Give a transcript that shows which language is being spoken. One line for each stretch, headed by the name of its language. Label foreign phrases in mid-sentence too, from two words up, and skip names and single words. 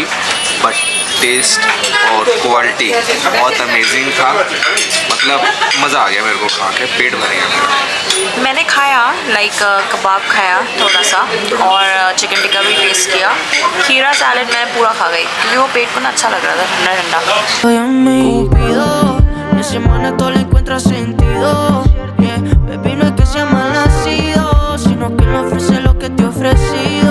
Hindi: बट टेस्ट और क्वालिटी बहुत अमेजिंग था, मतलब मज़ा आ गया मेरे को खा के, पेट भर गया मेरा। मैंने खाया, लाइक कबाब खाया थोड़ा सा और चिकन टिक्का भी टेस्ट किया। खीरा सैलेड मैं पूरा खा गई क्योंकि वो पेट को ना अच्छा लग रहा था, ठंडा ठंडा।
Spanish: Soy amigo, Cupido, mi semana todo le encuentra sentido.
English: Yeah, baby,
Spanish: no es que sea mal nacido, sino que me ofrece lo que te ofrecí.